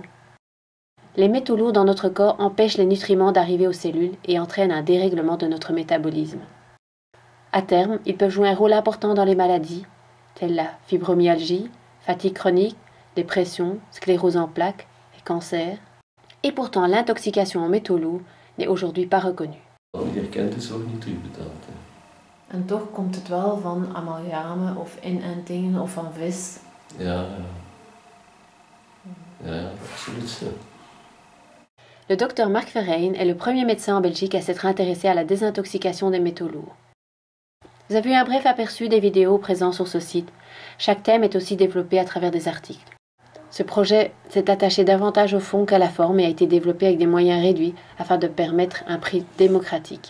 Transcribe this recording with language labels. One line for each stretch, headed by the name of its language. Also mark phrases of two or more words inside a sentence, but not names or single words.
French: Les métaux lourds dans notre corps empêchent les nutriments d'arriver aux cellules et entraînent un dérèglement de notre métabolisme. À terme, ils peuvent jouer un rôle important dans les maladies, telles la fibromyalgie, fatigue chronique, dépression, sclérose en plaques et cancer. Et pourtant, l'intoxication en métaux lourds n'est aujourd'hui pas reconnue.
Dutch: En toch komt het wel van amalgame of inentingen of van vis. Ja, absoluut.
French: Le docteur Marc Verheyen est le premier médecin en Belgique à s'être intéressé à la désintoxication des métaux lourds. Vous avez eu un bref aperçu des vidéos présentes sur ce site. Chaque thème est aussi développé à travers des articles. Ce projet s'est attaché davantage au fond qu'à la forme et a été développé avec des moyens réduits afin de permettre un prix démocratique.